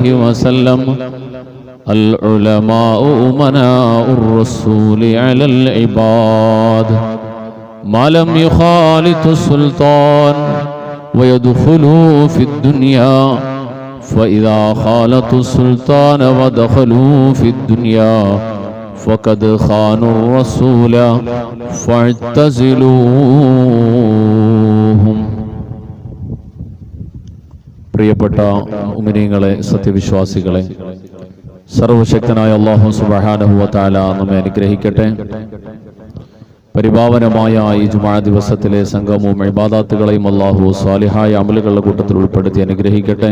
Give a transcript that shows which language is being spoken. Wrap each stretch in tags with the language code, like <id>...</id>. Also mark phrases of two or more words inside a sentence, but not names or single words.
<ar>وسلم العلماء أمناء الرسول على العباد ما لم يخالط السلطان ويدخلوا في الدنيا فإذا خالطوا السلطان ودخلوا في الدنيا فقد خانوا الرسول فاعتزلوهم.</ar> <ml>പ്രിയപ്പെട്ട മുഅ്മിനീങ്ങളെ, സത്യവിശ്വാസികളെ, സർവശക്തനായ അല്ലാഹു</ml> <ar>سبحانه وتعالى</ar> <ml>നമ്മെ അനുഗ്രഹിക്കട്ടെ. പരിപാവനമായ ഈ ജുമുഅ ദിവസത്തിലെ സംഗമവും ഇബാദത്തുകളെയും അല്ലാഹു സ്വാലിഹായ അമലുകളുടെ കൂട്ടത്തിൽ ഉൾപ്പെടുത്തി അനുഗ്രഹിക്കട്ടെ.</ml>